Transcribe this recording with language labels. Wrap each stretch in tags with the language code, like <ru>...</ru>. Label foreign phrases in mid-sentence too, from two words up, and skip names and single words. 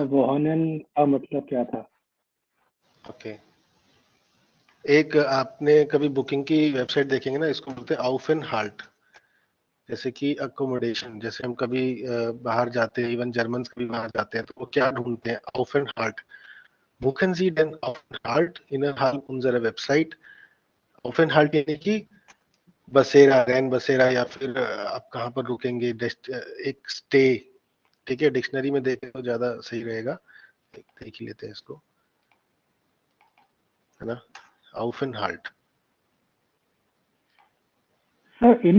<hi>अच्छा वोहनन का मतलब क्या था। ओके। एक आपने कभी बुकिंग की वेबसाइट देखेंगे ना, इसको बोलते हैं आउफेन हाल्ट, जैसे कि अकोमोडेशन। जैसे हम कभी बाहर जाते हैं, इवन जर्मन कभी बाहर जाते हैं, तो वो क्या ढूंढते हैं? आउफेन हाल्ट।</hi> <de>बुchen Sie den Aufenthalt innerhalb unserer Website?</de> <hi>Aufenthalt यानी कि बसेरा, रैन बसेरा, या फिर आप कहाँ पर रुकेंगे, एक स्टे, ठीक है। डिक्शनरी में देखें तो ज्यादा सही रहेगा, देख ही लेते हैं इसको, है ना।</hi> <de>Aufenthalt,</de> <hi>सर इन</hi>